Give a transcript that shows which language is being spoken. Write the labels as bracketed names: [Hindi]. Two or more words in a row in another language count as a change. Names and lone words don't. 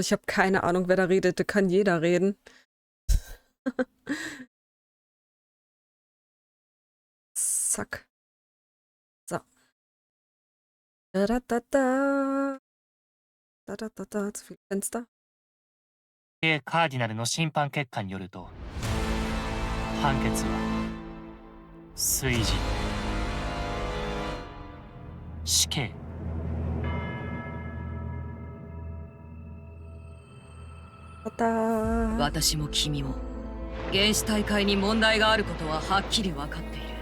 [German] Ich habe keine Ahnung, wer da redet. Da kann jeder reden. Zack. So. Da, da, da, da. Da, da, da, da. Zu viele Fenster. [Japanese] カーディナルの審判結果によると、判決は炊事、死刑。私も君も原始大会に問題があることははっきり分かっている。